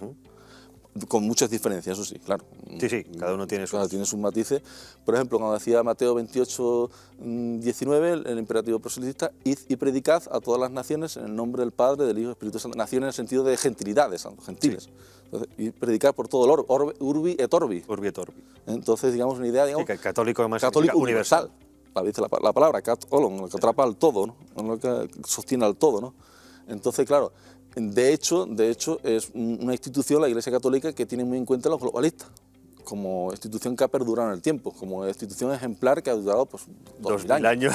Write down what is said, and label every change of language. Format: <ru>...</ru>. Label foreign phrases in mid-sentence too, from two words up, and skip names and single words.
<es>Con muchas diferencias, eso sí, claro. Sí, cada uno tiene sus matices. Por ejemplo, cuando decía Mateo 28, 19, el imperativo proselitista, id y predicad a todas las naciones en el nombre del Padre, del Hijo y del Espíritu Santo. Naciones en el sentido de gentilidades, gentiles. Sí. Entonces, y predicar por todo el orbe,</es> <la>urbi et orbi. Urbi et orbi.</la> <es>Entonces, digamos, una idea, digamos, sí, católico además católico universal. Dice la palabra,</es> <el>κατ ὅλον,</el> <es>lo que atrapa al todo, ¿no? Lo que sostiene al todo, ¿no? Entonces, claro, de hecho es una institución, la Iglesia Católica, que tiene muy en cuenta a los globalistas, como institución que ha perdurado en el tiempo, como institución ejemplar que ha durado pues 2000 años.</es>